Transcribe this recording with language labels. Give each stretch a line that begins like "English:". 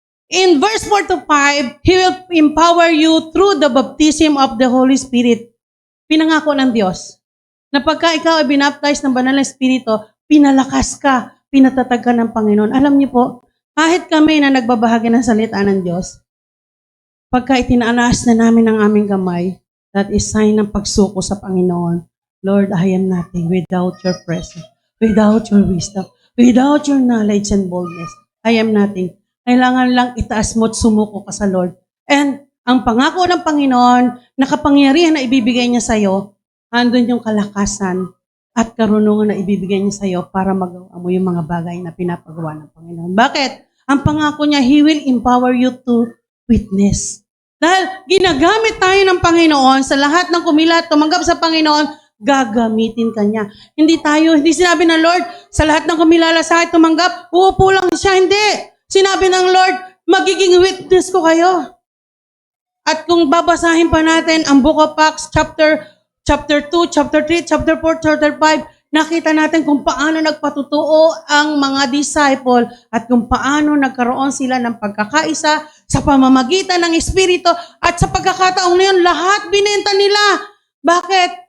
English: In verse 4 to 5, He will empower you through the baptism of the Holy Spirit.
Filipino: Pinangako ng Diyos na pagka ikaw ay binaptize ng Banal na Espiritu, pinalakas ka, pinatatag ka ng Panginoon. Alam niyo po, kahit kami na nagbabahagi ng salita ng Diyos, pagka itinaanas na namin ang aming kamay,
English: that is sign
Filipino: ng pagsuko sa Panginoon.
English: Lord, I am nothing without your presence, without your wisdom, without your knowledge and boldness. I am nothing.
Filipino: Kailangan lang itaas mo at sumuko ka sa Lord. And ang pangako ng Panginoon, na kapangyarihan na ibibigay niya sa iyo, andun yung kalakasan at karunungan na ibibigay niya sa iyo para magawa mo yung mga bagay na pinapagawa ng Panginoon. Bakit? Ang pangako niya,
English: He will empower you to witness.
Filipino: Dahil ginagamit tayo ng Panginoon sa lahat ng kumilat, tumanggap sa Panginoon, gagamitin ka niya. Hindi sinabi ng Lord, sa lahat ng kumilala sa akin tumanggap, uupo lang siya. Hindi. Sinabi ng Lord, magiging witness ko kayo. At kung babasahin pa natin ang Book of Acts, chapter 2, chapter 3, chapter 4, chapter 5, nakita natin kung paano nagpatutuo ang mga disciple at kung paano nagkaroon sila ng pagkakaisa sa pamamagitan ng Espiritu at sa pagkakataong na yun, lahat binenta nila. Bakit?